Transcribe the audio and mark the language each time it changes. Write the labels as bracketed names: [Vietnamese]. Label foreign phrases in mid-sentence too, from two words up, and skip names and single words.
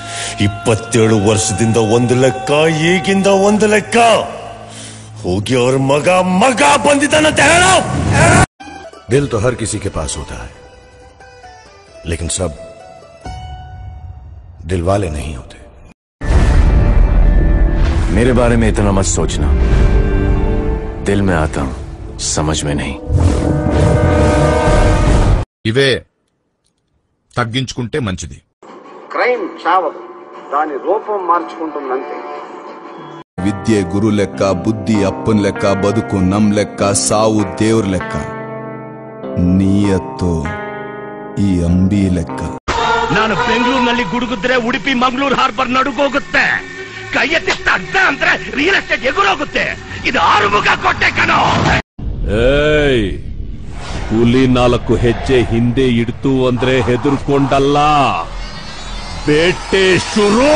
[Kannada] 27 ವರ್ಷದಿಂದ ಒಂದು ಲೆಕ್ಕ, ಈಗಿಂದ ಒಂದು ಲೆಕ್ಕ. ಹೋಗಿ ಅವ್ರ ಮಗ ಬಂದಿದ್ದಾನಂತ ಹೇಳೋ. [Hindi] दिल तो हर किसी के पास होता है, लेकिन सब दिल वाले नहीं होते. मेरे बारे में इतना मत सोचना. दिल में आता हूं, समझ में नहीं. [Telugu] ఇవే తగ్గించుకుంటే మంచిది. క్రైమ్ చావదు, దాని రూపం మార్చుకుంటుందంతే. [Kannada] ವಿದ್ಯೆ ಗುರು ಲೆಕ್ಕ, ಬುದ್ಧಿ ಅಪ್ಪನ್ ಲೆಕ್ಕ, ಬದುಕು ನಮ್ ಲೆಕ್ಕ, ಸಾವು ದೇವ್ರ್ ಲೆಕ್ಕ, ನೀಯತ್ತು ಈ ಅಂಬಿ ಲೆಕ್ಕ. ನಾನು ಬೆಂಗಳೂರಿನಲ್ಲಿ ಗುಡುಗುದ್ರೆ ಉಡುಪಿ ಮಂಗಳೂರು ಹಾರ್ಬರ್ ನಡುಗೋಗುತ್ತೆ. ಕೈ ಎತ್ತಿತ್ತ ಅಡ್ಡ ಅಂದ್ರೆ [English] real estate [Kannada] ಎಗುರೋಗುತ್ತೆ. ಇದು ಆರುಮುಖ ಕೋಟೆ ಕಣೋ. ಏಯ್, ಹುಲಿ 4 ಹೆಜ್ಜೆ ಹಿಂದೆ ಇಡ್ತು ಅಂದ್ರೆ ಹೆದರ್ಕೊಂಡಲ್ಲ, ಬೇಟೆ ಶುರು.